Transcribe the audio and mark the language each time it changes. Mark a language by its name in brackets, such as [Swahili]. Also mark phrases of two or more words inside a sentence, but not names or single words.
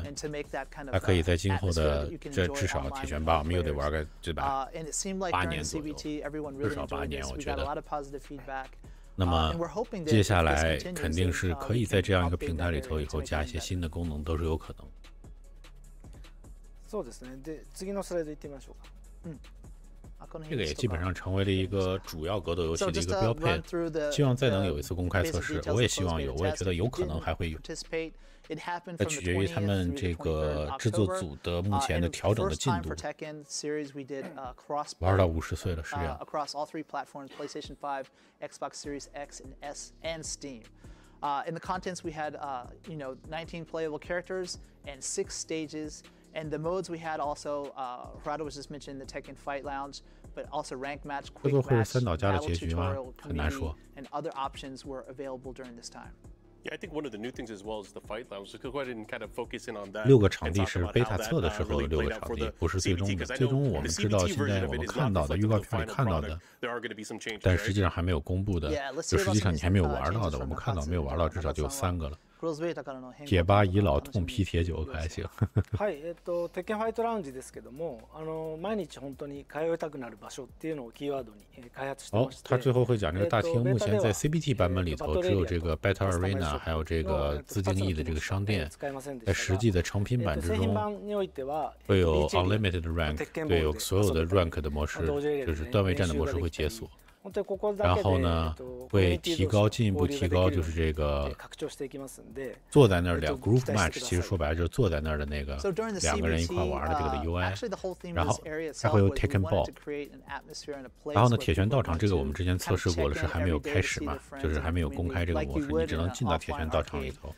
[Chinese] 它可以在今后的这至少铁拳8我们又得玩个对吧8年左右。至少8年，我觉得。那么接下来肯定是可以在这样一个平台里头以后加一些新的功能，都是有可能。 [Japanese] そうですね。で、次のスライド行ってみましょうか。 [Chinese] 这个也基本上成为了一个主要格斗游戏的一个标配。希望再能有一次公开测试，我也希望有，我也觉得有可能还会有。那取决于他们这个制作组的目前的调整的进度。玩到50岁了，是这样。 [English] Across all 3 platforms, PlayStation 5, Xbox Series X and S, and Steam. In the contents, we had 19 playable characters and 6 stages. And the modes we had also, Harada was just mentioning the Tekken Fight Lounge, but also Rank Match, Quick Match, Battle Tutorial, Community, and other options were available during this time. Yeah, I think one of the new things as well is the fight lounge. So go ahead and kind of focus in on that. [Chinese] 6个场地是贝塔测的时候的6个场地，不是最终的。最终我们知道，现在我们看到的预告片里看到的，但实际上还没有公布的，就实际上你还没有玩到的，我们看到没有玩到，至少就有3个了。铁8倚老痛批铁9可还行。 [Japanese] はい、鉄拳ファイトラウンジですけども、毎日本当に通いたくなる場所っていうのをキーワードに開発してまして。 [Chinese] 他最后会讲这个大厅，目前在 CBT 版本里头只有这个 Battle Arena， 还有这个自定义的这个商店。在实际的成品版之中，会有 Unlimited Rank， 对，有所有的 Rank 的模式，就是段位战的模式会解锁。然后呢，会进一步提高，就是这个坐在那儿2 Group Match， 其实说白了就是坐在那儿的那个2个人一块玩的这个的 UI， 然后还会有 Tekken Ball， 然后呢，铁拳道场这个我们之前测试过了，是还没有开始嘛，就是还没有公开这个模式，你只能进到铁拳道场里头。